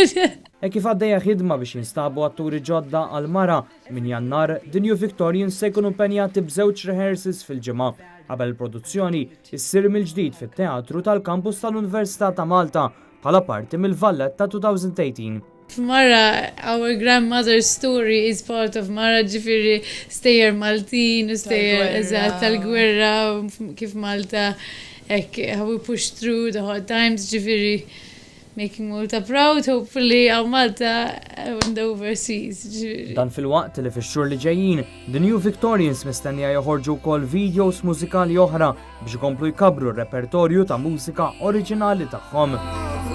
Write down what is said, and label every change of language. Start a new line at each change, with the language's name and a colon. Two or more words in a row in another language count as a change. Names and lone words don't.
Maltese: E kif għaddejja ħidma biex jinstabu atturi ġodda għal Mara minn Jannar, The New Victorians se jkunu impenjati b'żewġ rehearsals fil-ġimgħa qabel il-produzzjoni issir mill-ġdid fit-teatru tal-kampus tal-Università ta' Malta bħala parti mill-Vallet ta' 2018. Mara,
English: our grandmother's story is part of
Maltese: Mara, ġifiri stejjer Maltin, u stejjer eżatt tal-gwerra, kif Malta,
English: how we push through the hard times, ġifiri making Malta proud, hopefully, għaw Malta and overseas.
Maltese: Dan fil-waqt li fix-xhur li ġejjin, The New Victorians mistennija joħorġu wkoll videos mużikali oħra biex ikomplu jkabru r-repertorju ta' mużika oriġinali tagħhom.